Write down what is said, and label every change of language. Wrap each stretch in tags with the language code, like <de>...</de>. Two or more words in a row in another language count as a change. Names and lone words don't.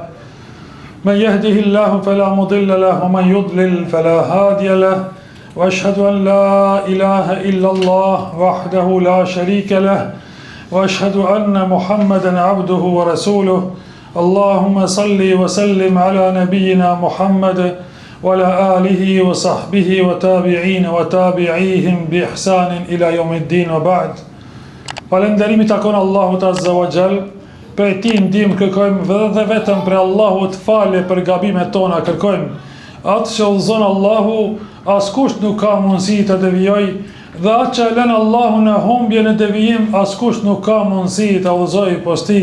<ar>من يهده الله فلا مضل له ومن يضلل فلا هادي له وأشهد أن لا إله إلا الله وحده لا شريك له وأشهد أن محمدا عبده ورسوله اللهم صل وسلم على نبينا محمد وعلى آله وصحبه وتابعين وتابعيهم بإحسان إلى يوم الدين وبعد.</ar> <sq>Falënderimi takon Allahut</sq> <ar>عز وجل,</ar> <sq>për ti ndihmë kërkojmë dhe vetëm për Allahut falje për gabimet tona kërkojmë. Atë që udhëzon Allahu, askush nuk ka mundësi të devijojë, dhe atë që lën Allahu në humbje në devijim, askush nuk ka mundësi të udhëzojë posti.</sq>